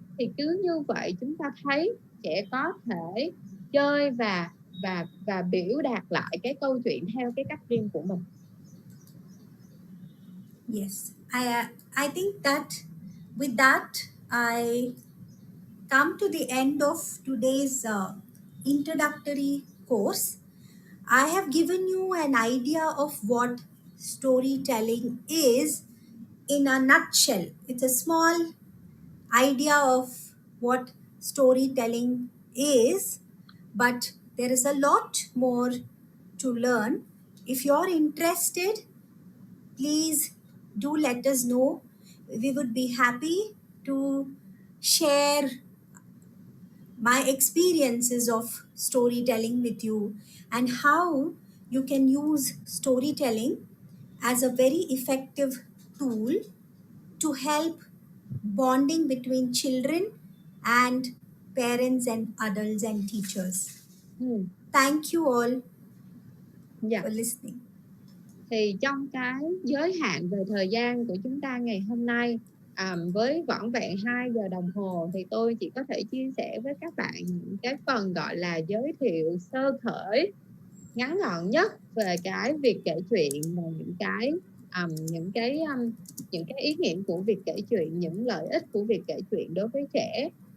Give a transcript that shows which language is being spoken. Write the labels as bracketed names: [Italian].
[Vietnamese] Thì cứ như vậy chúng ta thấy trẻ có thể chơi và biểu đạt lại cái câu chuyện theo cái cách riêng của mình. [English] Yes, I think that with that I come to the end of today's introductory course. I have given you an idea of what storytelling is in a nutshell. It's a small idea of what storytelling is, but there is a lot more to learn. If you're interested, please do let us know. We would be happy to share my experiences of storytelling with you and how you can use storytelling as a very effective tool to help bonding between children and parents and adults and teachers. Thank you all for listening. [Vietnamese] Thì trong cái giới hạn về thời gian của chúng ta ngày hôm nay, với vỏn vẹn 2 giờ đồng hồ, thì tôi chỉ có thể chia sẻ với các bạn những cái phần gọi là giới thiệu sơ khởi ngắn gọn nhất về cái việc kể chuyện và những cái ý nghĩa của việc kể chuyện, những lợi ích của việc kể chuyện đối với trẻ.